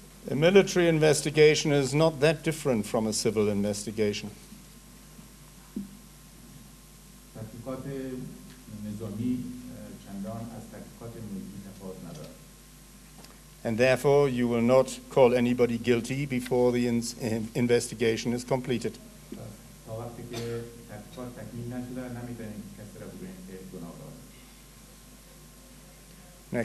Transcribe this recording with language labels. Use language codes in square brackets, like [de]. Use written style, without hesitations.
[en] A military investigation is not that different from a civil investigation. [fa] تحقیقات نظامی چندان از تحقیقات ملکی تفاوت ندارد. [en] And therefore, you will not call anybody guilty before the investigation is completed. [fa] تا وقتی که تحقیقات تکمیل نشده نمیتونیم کسی را بگوییم که گناهکار است.